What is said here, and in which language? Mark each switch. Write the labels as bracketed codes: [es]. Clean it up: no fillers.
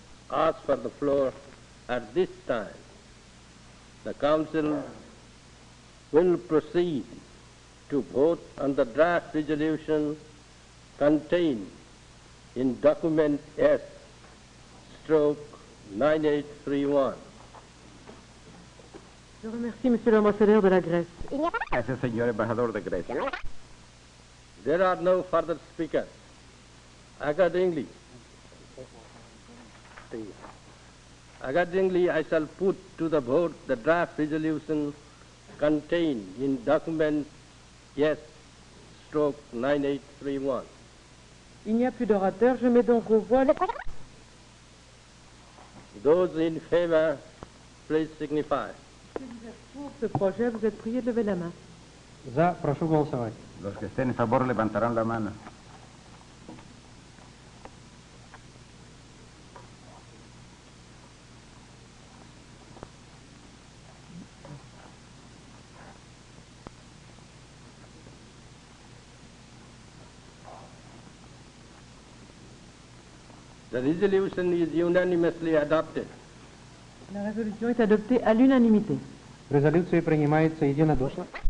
[en] ask for the floor at this time. The Council will proceed to vote on the draft resolution contained in document S/9831. [fr] Je remercie Monsieur l'ambassadeur de la Grèce. [es] Gracias, señor embajador de Grecia. [en] There are no further speakers. Accordingly, I shall put to the vote the draft resolution contained in document S/9831. [fr] Il n'y a plus d'orateurs, je mets donc aux voix le... [en] Those in favor, please signify. [fr] Pour ce projet, vous êtes priés de lever la main. [ru] За, прошу голосовать. [es] Los que estén en favor levantarán la mano. [en] The resolution is unanimously adopted. [fr] La résolution est adoptée à l'unanimité. [ru] Резолюция принимается единодушно.